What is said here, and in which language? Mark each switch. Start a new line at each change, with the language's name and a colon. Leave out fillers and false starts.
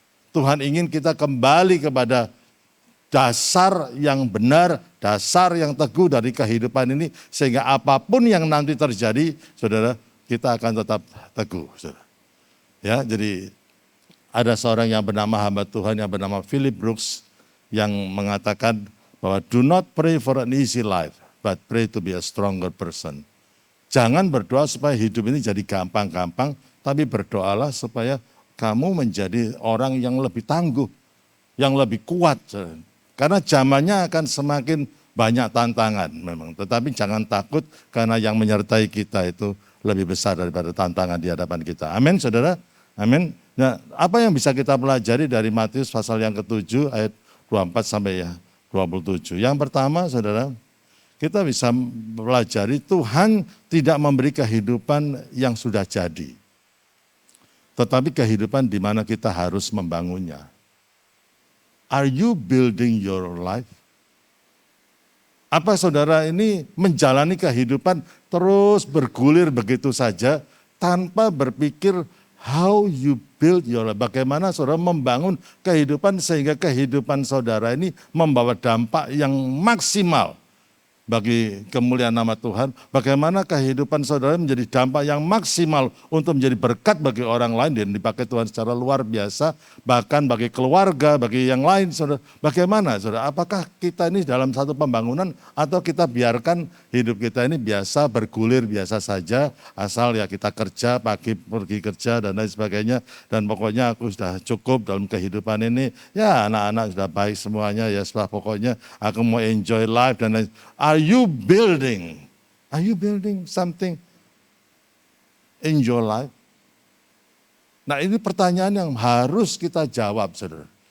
Indonesian: Tuhan ingin kita kembali kepada dasar yang benar, dasar yang teguh dari kehidupan ini, sehingga apapun yang nanti terjadi, saudara, kita akan tetap teguh, saudara. Ya, jadi ada seorang yang bernama hamba Tuhan yang bernama Philip Brooks yang mengatakan bahwa
English: do not pray for an easy life, but pray to be a stronger person.
Indonesian: Jangan berdoa supaya hidup ini jadi gampang-gampang, tapi berdoalah supaya kamu menjadi orang yang lebih tangguh, yang lebih kuat. Karena zamannya akan semakin banyak tantangan memang. Tetapi jangan takut karena yang menyertai kita itu lebih besar daripada tantangan di hadapan kita. Amin, saudara? Amin. Nah, apa yang bisa kita pelajari dari Matius pasal yang ke-7 ayat 24 sampai 27. Yang pertama, saudara, kita bisa pelajari Tuhan tidak memberi kehidupan yang sudah jadi. Tetapi kehidupan di mana kita harus membangunnya.
English: Are you building your life?
Indonesian: Apa saudara ini menjalani kehidupan terus bergulir begitu saja tanpa berpikir
English: how you build your life.
Indonesian: Bagaimana saudara membangun kehidupan sehingga kehidupan saudara ini membawa dampak yang maksimal bagi kemuliaan nama Tuhan. Bagaimana kehidupan saudara menjadi dampak yang maksimal untuk menjadi berkat bagi orang lain dan dipakai Tuhan secara luar biasa. Bahkan bagi keluarga, bagi yang lain. Saudara. Bagaimana saudara? Apakah kita ini dalam satu pembangunan atau kita biarkan hidup kita ini biasa bergulir biasa saja. Asal ya kita kerja, pagi pergi kerja dan lain sebagainya. Dan pokoknya aku sudah cukup dalam kehidupan ini. Ya anak-anak sudah baik semuanya ya setelah pokoknya aku mau
English: enjoy life
Indonesian: dan lain.
English: Are you building something in your life?
Indonesian: Nah ini pertanyaan yang harus kita jawab, saudara.